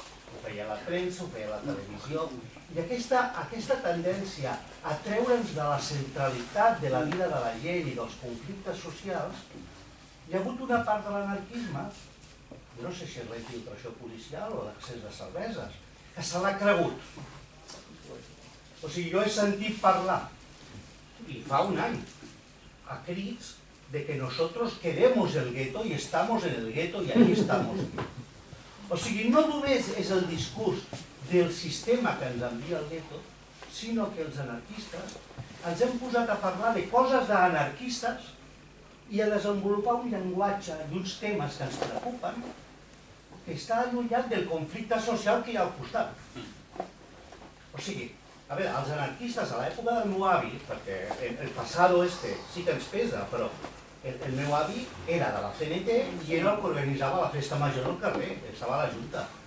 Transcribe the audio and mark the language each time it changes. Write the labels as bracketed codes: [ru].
[ca] Ho feia la premsa, ho feia la televisió, i aquesta tendència a treure'ns de la centralitat de la vida de la gent i dels conflictes socials, hi ha hagut una part de l'anarquisme, no sé si és la infiltració policial o l'accés de cerveses, que se l'ha cregut. O sigui, jo he sentit parlar, i fa un any, a crits de que [es] nosotros queremos el gueto y estamos en el gueto y ahí estamos. [ca] O sigui, no només és el discurs del sistema que ens envia el gueto, sinó que els anarquistes ens hem posat a parlar de coses d'anarquistes i a desenvolupar un llenguatge i uns temes que ens preocupen que està allunyat del conflicte social que hi ha al costat. O sigui, a veure, els anarquistes a l'època del meu avi, perquè el passat oeste sí que ens pesa, però el meu avi era de la CNT i era el que organitzava la festa major del carrer, estava a la Junta.